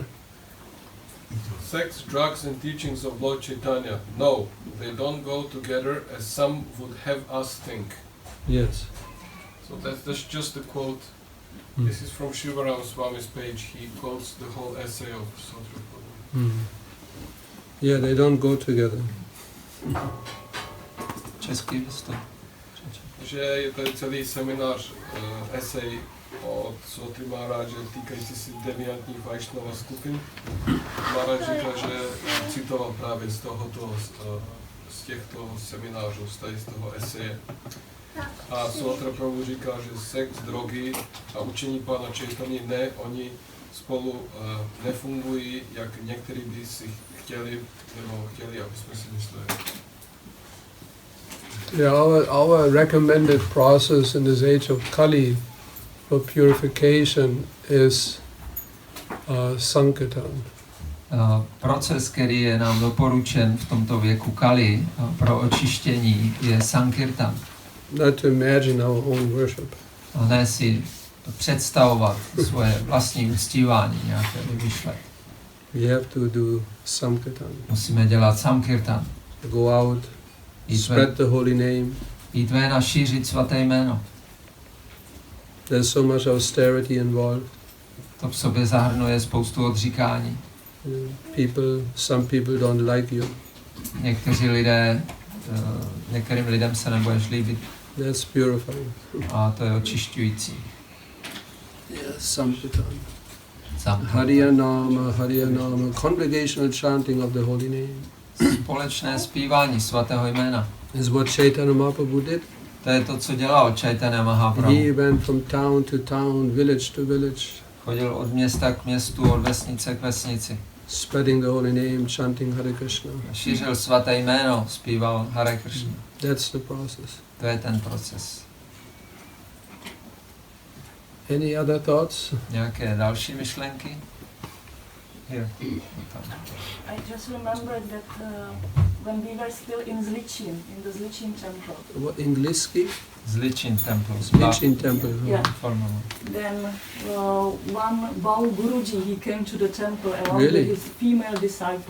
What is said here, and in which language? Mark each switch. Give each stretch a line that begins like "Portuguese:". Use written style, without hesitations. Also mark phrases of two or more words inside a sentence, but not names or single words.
English: Sex, drugs, and teachings of Lord Chaitanya, no, they don't go together as some would have us think. Yes. So that's just a quote. This is from Shivaram Swami's page. He quotes the whole essay of Sotra Prabhu. Yeah, they don't go together.
Czech: Český to. Že je tady celý seminář, essay od Sotry Maharáže týkající si deviantních Vaishnava skupin. Maharaj říkal, že citoval právě z těchto seminářů, z toho eseje. A Sotra Prabhu říká, že sex, drogy a učení Pána Chaitanya ne, oni spolu nefungují, jak někteří by si chtěli, aby jsme si mysleli.
English: Yeah, our recommended process in this age of Kali for purification is Sankirtan.
Czech: proces, který je nám doporučen v tomto věku Kali pro očištění, je Sankirtan.
English: Not to imagine our own worship.
Czech: A ne si představovat svoje vlastní uctívání, nějaké vymýšlet.
English: We have to do Sankirtan.
Czech: Musíme dělat Sankirtan.
English: Go out, spread the holy name.
Czech: Jít ven a šířit svaté jméno.
English: There's so much austerity involved.
Czech: To v sobě zahrnuje spoustu odříkání.
English: Some people don't like you.
Czech: Některým lidem se nebudeš líbit.
English: That's purifying.
Czech: A to je očišťující.
English: Yes, Sankirtan. Hariyanama, Hariyanama, congregational chanting of the holy name.
Czech: Společné zpívání svatého jména.
English: Is what Chaitanya Mahaprabhu did.
Czech: To je to, co dělal Chaitanya Mahaprabhu.
English: He went from town to town, village to village.
Czech: Chodil od města k městu, od vesnice k vesnici.
English: Spreading the holy name, chanting Hare Krishna.
Czech: Šířil svaté jméno, zpíval Hare Krishna.
English: That's the process.
Czech: To je ten proces.
English: Any other thoughts?
Czech: Nějaké další myšlenky?
English: Here. I just remembered that when we were still in Zlichin, in the Zlichin temple. What, in Gliski? Zlichin temple. Zlichin temple. Yeah. Then one Bau Guruji, he came to the temple along with his female disciple.